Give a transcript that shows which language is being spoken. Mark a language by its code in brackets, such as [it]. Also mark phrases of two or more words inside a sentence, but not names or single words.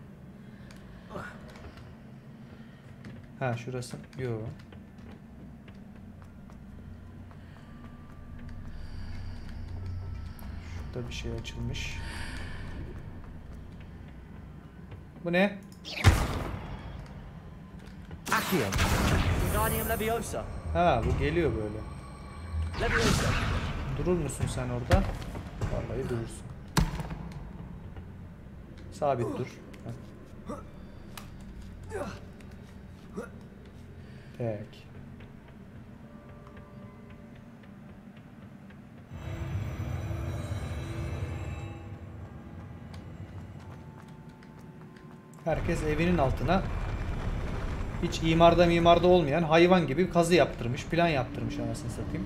[tr] Ha şurası. Yok. Şurada bir şey açılmış. Bu ne? Accio. Wingardium Leviosa. Ha bu geliyor böyle. Leviosa. Durur musun sen orada? Vallahi durursun. Sabit dur. Peki. Herkes evinin altına hiç mimarda olmayan hayvan gibi kazı yaptırmış, plan yaptırmış anasını satayım.